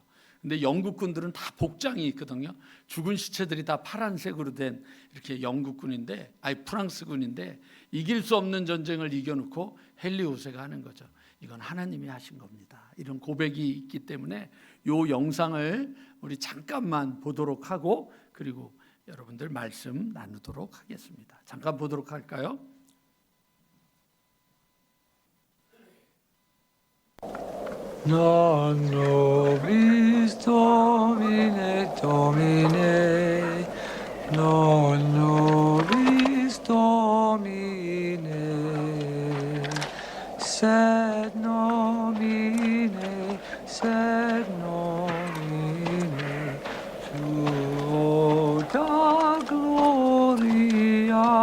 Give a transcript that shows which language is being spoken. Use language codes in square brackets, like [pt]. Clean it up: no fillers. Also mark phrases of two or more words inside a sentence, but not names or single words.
[ko] 근데 영국군들은 다 복장이 있거든요. 죽은 시체들이 다 파란색으로 된 이렇게 영국군인데 프랑스군인데 이길 수 없는 전쟁을 이겨놓고 헨리 5세가 하는 거죠. 이건 하나님이 하신 겁니다. 이런 고백이 있기 때문에 이 영상을 우리 잠깐만 보도록 하고 그리고 여러분들 말씀 나누도록 하겠습니다. 잠깐 보도록 할까요? [la] Non nobis Domine, Domine, non nobis Domine, sed nomine, tuo gloria.